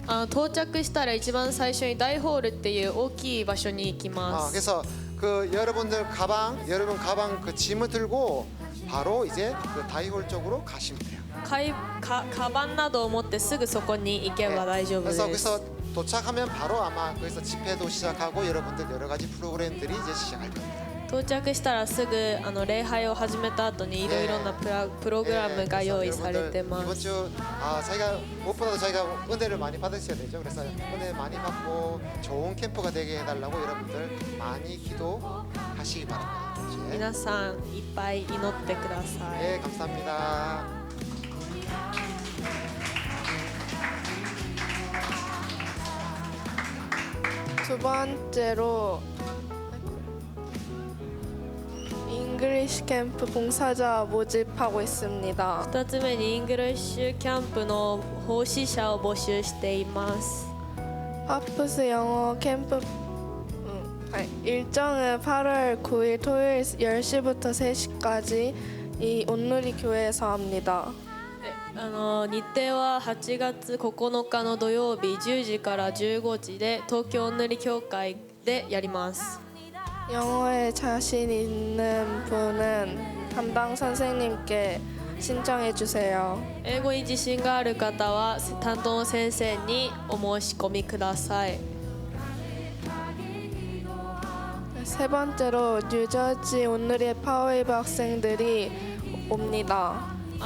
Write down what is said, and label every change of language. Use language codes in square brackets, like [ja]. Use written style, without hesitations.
[ja] 到着したら一番最初に大ホールっていう大きい場所に行きます [ko] 그래서 그 여러분 가방 그 짐을 들고 바로 이제 그 다이홀 쪽으로 가시면 돼요. [ja] カバンなどを持ってすぐそこに行けば大丈夫です [ko] 그래서 도착하면 바로 아마 거기서 집회도 시작하고 여러분들 여러 가지 프로그램들이 이제 시작할 겁니다. [ja] 到着したらすぐ礼拝を始めた後にいろいろなプログラムが用意されてま [ko] 이번 [ja] す。 [ko] 주 자기가 무엇보다도 자기가 은혜를 많이 받으셔야 되죠. 그래서 은혜 많이 받고 좋은 캠프가 되게 해달라고 여러분들 많이 기도하시기 바랍니다. [ja] 皆さんいっぱい祈ってください。 [ko] 네, 감사합니다. 두 번째로 잉글리시 캠프 봉사자 모집하고 있습니다. [ja] 2つ目にイングリッシュキャンプの奉仕者を募集しています。 [ko] 파프스 영어 캠프 일정은 8월 9일 토요일 10시부터 3시까지 이 온누리 교회에서 합니다. [ja] 日程は8月9日の土曜日10時から15時で東京おんぬり教会でやります。 [ko] 영어에 자신 있는 분은 담당 선생님께 신청해 주세요. [ja] 英語に自信がある方は担当の先生にお申し込みください。 [ko] 세 번째로 뉴저지 온누리의 파워웨이브 학생들이 옵니다.